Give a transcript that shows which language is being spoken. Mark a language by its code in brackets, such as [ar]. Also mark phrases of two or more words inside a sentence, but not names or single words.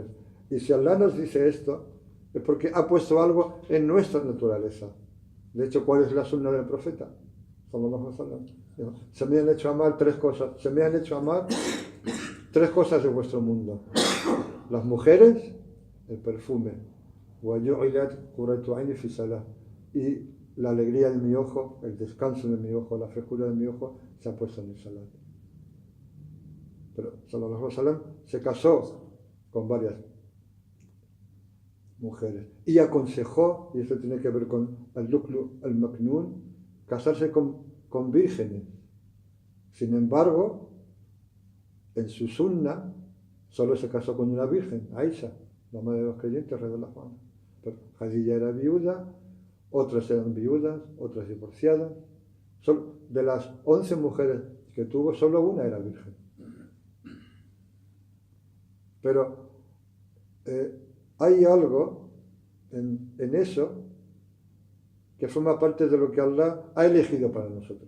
[es] Y si Allah nos dice esto, es porque ha puesto algo en nuestra naturaleza. De hecho, ¿cuál es la sunna del profeta? Se me han hecho amar tres cosas. Se me han hecho amar tres cosas de vuestro mundo. Las mujeres, el perfume. [ar] وَجُعِلَتْ قُرَّةُ عَيْنِي فِي الصَّلَاةِ. [es] Y la alegría de mi ojo, el descanso de mi ojo, la frescura de mi ojo se ha puesto en el salat. Pero [ar] صلى الله عليه وسلم [es] se casó con varias mujeres y aconsejó, y esto tiene que ver con al-Luqlu al-Maknun, casarse con vírgenes. Sin embargo, en su sunna solo se casó con una virgen, Aisha, la madre de los creyentes, [ar] رضي الله عنها. [es] Pero Khadija era viuda, otras eran viudas, otras divorciadas. De las 11 mujeres que tuvo, solo una era virgen. Pero hay algo en eso que forma parte de lo que Allah ha elegido para nosotros.